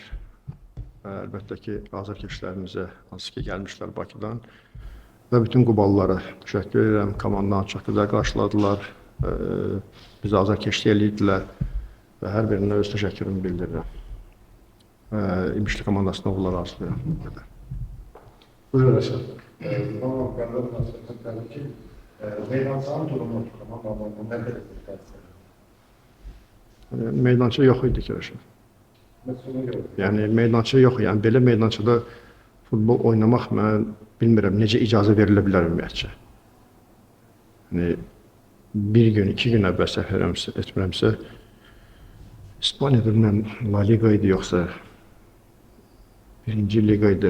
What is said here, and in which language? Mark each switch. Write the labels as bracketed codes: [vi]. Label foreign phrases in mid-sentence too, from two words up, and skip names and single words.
[az] Əlbəttə ki, azarkeşlərimizə, hansı ki gəlmişlər Bakıdan və bütün Quballılara təşəkkür edirəm. Komandanı çox gözəl qarşıladılar. Bizi azarkeşlik eləyirdilər və hər birinə öz təşəkkürümü bildirirəm. İmişli komandasına uğurlar arzulayıram. Buyurun Rəşad. [tr] Tamam, ben de tabii ki meydançanın durumu tamam ne kadar [az] Meydança yox idi ki, Rəşad. Yəni meydança yox, yəni belə meydançada futbol oynamaq mən bilmirəm necə icazə verilə bilər ümumiyyətcə. Yəni bir gün, 2 gün əvvəl səhv etmirəmsə İspaniyada bilməm La Liga idi yoxsa 1-ci liqa idi.